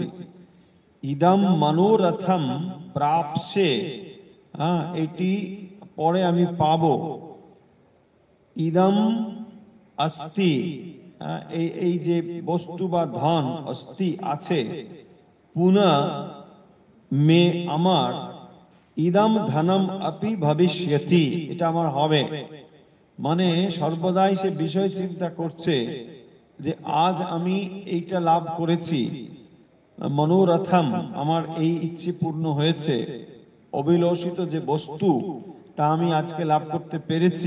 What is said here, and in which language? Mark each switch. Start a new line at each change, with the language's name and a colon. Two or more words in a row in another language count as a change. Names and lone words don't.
Sanskrit: ইদম মনোরথম প্রাপ্সে,
Bangla: এটি পরে আমি পাবো।
Sanskrit: ইদম অস্তি,
Bangla: এই যে বস্তু বা ধন অস্তি আছে,
Sanskrit: পুনঃ মে
Bangla: আমার,
Sanskrit: ইদম ধনম অপি ভবিষ্যতি,
Bangla: এটা আমার হবে। মানে সর্বদাই সে বিষয় চিন্তা করছে যে আজ আমি এইটা লাভ করেছি, মনোরথম, আমার এই ইচ্ছে পূর্ণ হয়েছে, অভিলষিত যে বস্তু তা আমি আজকে লাভ করতে পেরেছি।